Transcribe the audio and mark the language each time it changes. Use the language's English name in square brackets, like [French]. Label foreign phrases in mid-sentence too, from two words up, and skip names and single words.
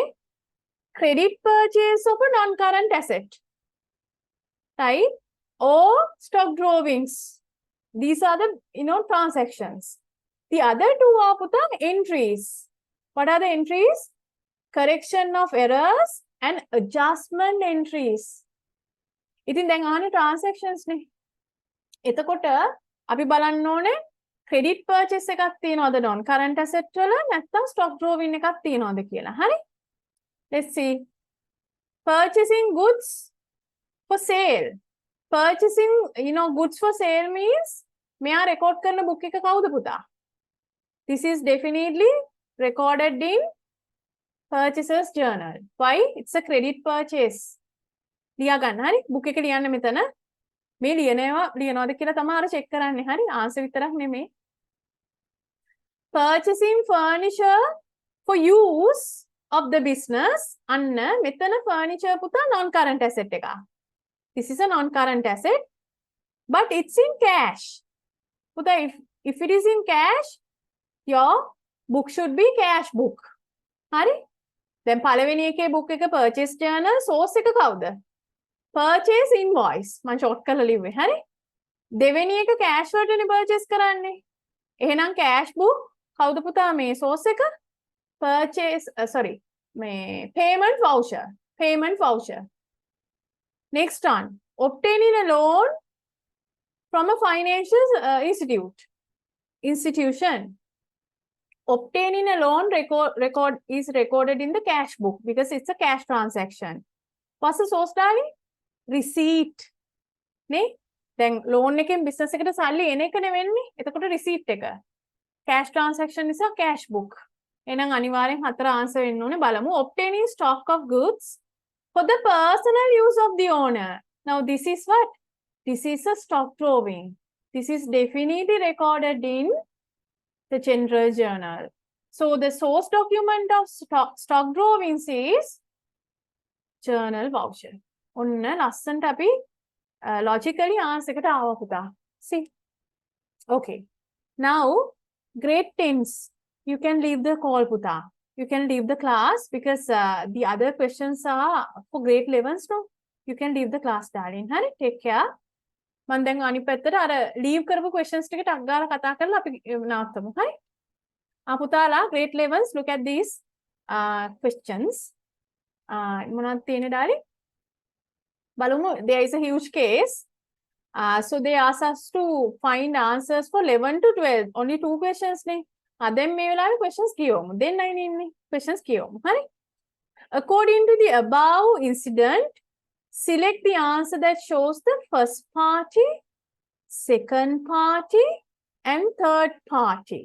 [English] Credit purchase of a non-current asset, right? Or stock drawings. These are the transactions. The other two are put on entries. What are the entries? Correction of errors and adjustment entries. [Sinhala] ඉතින් දැන් ආනේ transactions නේ. එතකොට අපි බලන්න ඕනේ [English] credit purchase [Sinhala] එකක් තියනවද [English] non current asset [Sinhala] වල නැත්නම් [English] stock drawing [Sinhala] එකක් තියනවද කියලා. හරි? [English] Let's see. Purchasing goods for sale. Purchasing, goods for sale means [Sinhala] මෙයා record කරන book එක කවුද පුතා? [English] This is definitely recorded in purchaser's journal. Why? It's a credit purchase. [Sinhala] ලියා ගන්න හරි book එක ලියන්න මෙතන මේ ලියනවාද කියලා තමයි අර check කරන්නේ හරි answer විතරක් නෙමෙයි. [English] Purchasing furniture for use of the business. [Sinhala] අන්න මෙතන furniture පුතා [English] non current asset [Sinhala] එකක්. [English] This is a non current asset but it's in cash. පුතා if it is in cash your book should be cash book. [Sinhala] හරි? දැන් පළවෙනි එකේ book එක [English] purchase journal source [Sinhala] එක කවුද? [English] Purchase invoice. [Sinhala] මම short කරලා ලිව්වේ. හරි? දෙවෙනි එක cash වලටනේ purchase කරන්නේ. එහෙනම් [English] cash book [Sinhala] කවුද පුතා මේ source එක? [English] Purchase මේ payment voucher. Payment voucher. Next one. Obtaining a loan from a financial institution. Obtaining a loan is recorded in the cash book because it's a cash transaction. What's the source darling? Receipt. [Sinhala] නේ දැන් loan එකෙන් business එකට සල්ලි එන එකනේ වෙන්නේ. එතකොට receipt එක. [English] Cash transaction [Sinhala] නිසා [English] cash book. [Sinhala] එහෙනම් අනිවාර්යෙන් හතර answer වෙන්න ඕනේ. බලමු. [English] Obtaining stock of goods for the personal use of the owner. Now this is what? This is a stock drawing. This is definitely recorded in the general journal. So the source document of stock drawings is journal voucher. [Sinhala] ඔන්න ලස්සන්ට අපි logically answer එකට ආවා පුතා. [English] See? Okay. Now, grade 10s. You can leave the call පුතා. You can leave the class because the other questions are for grade 11s no. You can leave the class darling. හරි? Take care. [Sinhala] මම දැන් අනිත් පැත්තට අර leave කරපු questions ටික ටක් ගාලා කතා කරලා අපි නවත්තමු. හරි? [English] පුතාලා grade 11s look at these questions. [Sinhala] මොනවද තියෙන්නේ darling? [English] Balumu, there is a huge case. So they ask us to find answers for 11 to 12. Only 2 questions. Then we will have questions. Then 9 questions. According to the above incident, select the answer that shows the first party, second party, and third party.